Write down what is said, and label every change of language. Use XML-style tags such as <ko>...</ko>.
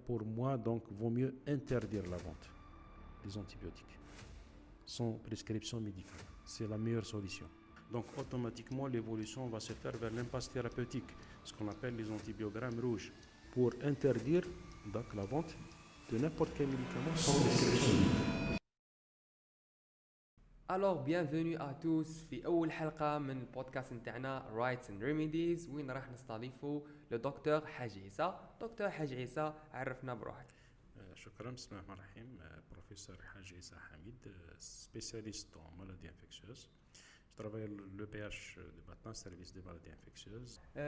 <fr>Pour moi, donc, vaut mieux interdire la vente des antibiotiques sans prescription médicale. C'est la meilleure solution. Donc automatiquement, l'évolution va se faire vers l'impasse thérapeutique, ce qu'on appelle les antibiogrammes rouges, pour interdire donc la vente de n'importe quel médicament sans prescription médicale. Alors bienvenue à tous</fr> <ar>في أول حلقة من البودكاست نتاعنا Rights and Remedies وين راح نستضيفوا لدكتور حاج عيسى. دكتور حاج عيسى عرفنا بروحك. شكرا. بسم الله الرحمن الرحيم.</ar> <fr>Professeur Hadji Issa Hamid, spécialiste en maladies infectieuses. Je travaille à l'EPH de Batna, service des maladies infectieuses.</fr>